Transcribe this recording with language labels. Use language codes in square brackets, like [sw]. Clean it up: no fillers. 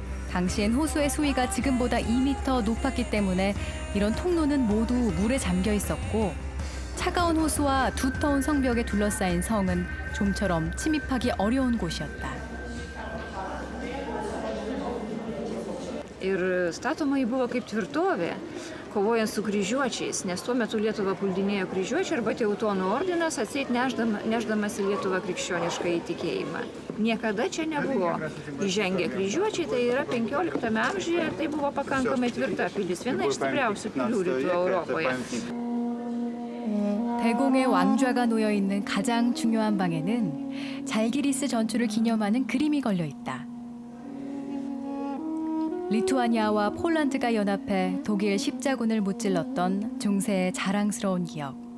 [ko] 당시엔 호수의 수위가 지금보다 2m 높았기 때문에 이런 통로는 모두 물에 잠겨 있었고 차가운 호수와 두터운 성벽에 둘러싸인 성은 좀처럼 침입하기 어려운 곳이었다. [lt] Ir statoma ji buvo kaip tvirtovė, kovojant su kryžiuočiais, nes tuo metu Lietuvą puldinėjo kryžiuočiai arba Teutonų ordinas atseit nešdamas į Lietuvą krikščionišką įtikėjimą. Niekada čia nebuvo įžengę kryžiuočiai, tai yra 15 amžiuje ir tai buvo pakankamai tvirta pilis, viena iš stipriausių pilių rytų Europoje. [ko] 대공의 왕좌가 놓여 있는 가장 중요한 방에는 잘기리스 전투를 기념하는 그림이 걸려 있다. 리투아니아와 폴란드가 연합해 독일 십자군을 무찔렀던 중세의 자랑스러운 기억.